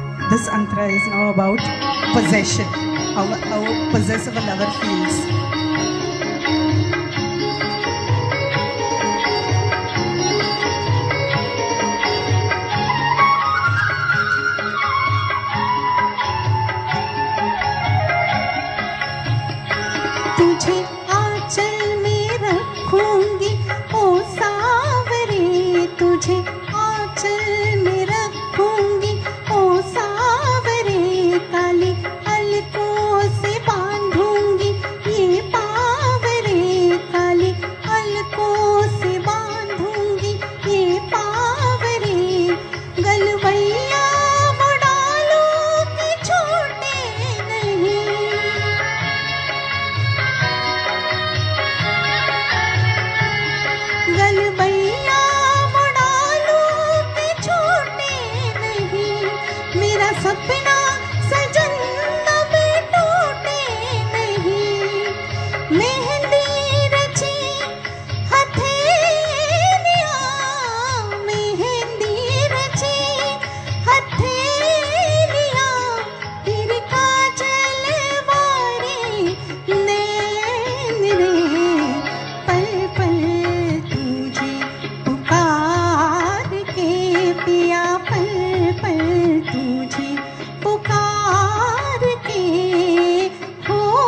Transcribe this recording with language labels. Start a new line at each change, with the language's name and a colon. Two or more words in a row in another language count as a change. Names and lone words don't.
English: this antra is now about possession, how possessive a lover feels.
Hindi: तुझे आंचल में रखूंगी ओ सावरे, तुझे आंचल में रखूंगी ओ सावरे, काली अलकों से बांधूंगी ये पावरे, काली अलकों से बांधूंगी ये पावरे, गलवैया वो डालों के छोटे नहीं, गलबैया वो डालों पे छोटे नहीं, मेरा सपना सजन अब टूटे नहीं, मेहंदी रची हथेलियां, मेहंदी रची हथेलियां, फिर काजल वारे नैन रे, पल पल तुझे पुकार के पिया, पल पल तुझे पुकार के, हो